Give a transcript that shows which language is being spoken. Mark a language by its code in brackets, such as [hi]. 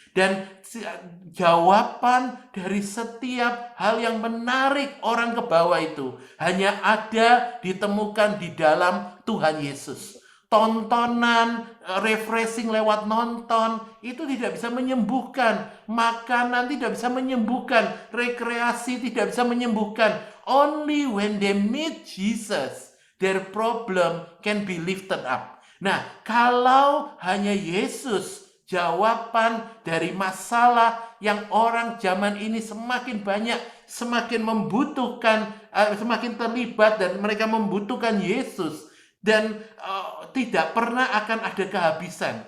[id] Dan jawaban dari setiap hal yang menarik orang ke bawah itu hanya ada ditemukan di dalam Tuhan Yesus. Tontonan, refreshing lewat nonton, itu tidak bisa menyembuhkan. Makanan tidak bisa menyembuhkan. Rekreasi tidak bisa menyembuhkan. [en] Only when they meet Jesus, their problem can be lifted up. [id] Nah, kalau hanya Yesus jawaban dari masalah yang orang zaman ini semakin banyak, semakin membutuhkan, semakin terlibat dan mereka membutuhkan Yesus. Dan tidak pernah akan ada kehabisan.